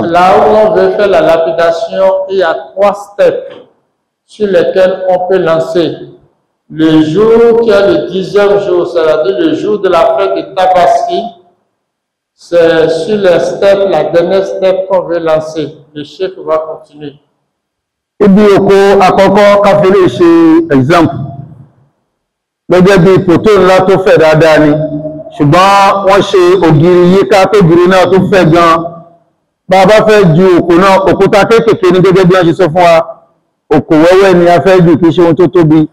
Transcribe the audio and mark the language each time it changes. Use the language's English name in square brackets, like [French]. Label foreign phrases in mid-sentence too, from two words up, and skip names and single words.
[French] Là où on veut faire la lapidation, il y a 3 steps sur lesquels on peut lancer. Le jour qui est le 10e jour, c'est-à-dire le jour de la fête de Tabaski, c'est sur le step, la dernière step qu'on veut lancer. Le chef va continuer. [Yoruba] Ibi oko àkọ́kọ́ ká fi lè ṣe example. Gẹ́gẹ́ bí pòtó ńlá tó fẹ̀ dáadáa ni, ṣùgbọ́n wọ́n ṣe ògiri yíká tó giri náà tó fẹ̀ gan. Bá a bá fẹ́ ju òkò náà, òkúta kéékèèké ní gẹ́gẹ́ bí wọ́n ṣe sọ fún wa, òkò wẹ́wẹ́ ni a fẹ́ jù kìí ṣe ohun tó tóbi.